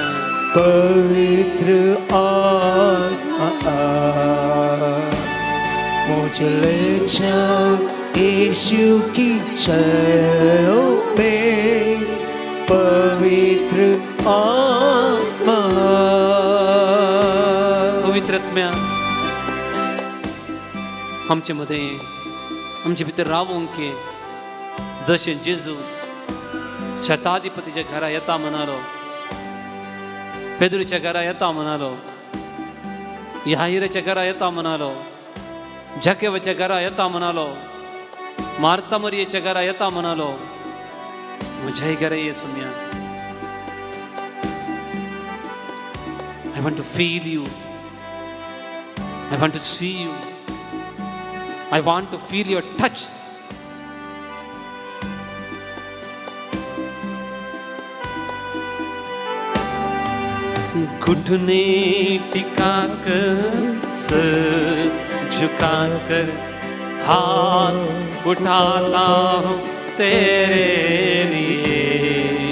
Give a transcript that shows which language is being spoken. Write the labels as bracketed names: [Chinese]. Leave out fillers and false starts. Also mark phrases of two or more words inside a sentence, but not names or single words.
[Hindi] पवित्र आत्मा मुझे ले जाओ यीशु की चरणों में. पवित्र आत्मा [Konkani] पवित्र आत्म्या आमचे मध्ये आमचे भितर रावूंक जशें जेजू शताधिपतीच्या घरा येता म्हणालो, पेद्रूच्या घरा येता म्हणालो, याहिराच्या घरा येता म्हणालो, झकेवाच्या घरा येता म्हणालो, मार्ता मरियेच्या घरा येता म्हणालो. म्हज्याय घरा ये सुम्या. [English] I want to feel you. I want to see you. I want to feel your touch. [Hindi] घुटने टिकाकर सर झुकाकर हाथ उठाता हूँ तेरे लिए.